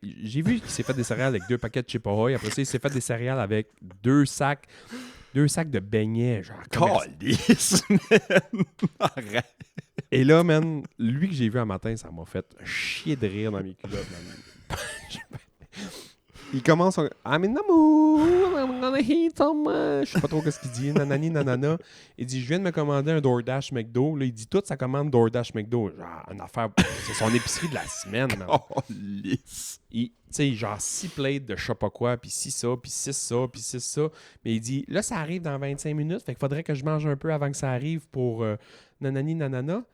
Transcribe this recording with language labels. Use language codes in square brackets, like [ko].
[fr] J'ai vu qu'il s'est fait des céréales avec 2 paquets de Chip Ahoy. Après ça, il s'est fait des céréales avec 2 sacs de beignets. Genre, Calice, man! Arrête! Et là, man, lui que j'ai vu un matin, ça m'a fait chier de rire dans mes culottes, man. Il commence à... [en] I'm in the mood, I'm gonna eat some... [fr] Je sais pas trop ce qu'il dit, nanani, nanana. Il dit, je viens de me commander un DoorDash McDo. Là, il dit toute sa commande DoorDash McDo. Genre, une affaire... C'est son épicerie de la semaine, man. Calice! Tu sais, genre 6 plates de je sais pas quoi, puis 6 ça, puis 6 ça, puis 6 ça. Mais il dit, là, ça arrive dans 25 minutes, fait qu'il faudrait que je mange un peu avant que ça arrive pour nanani, nanana.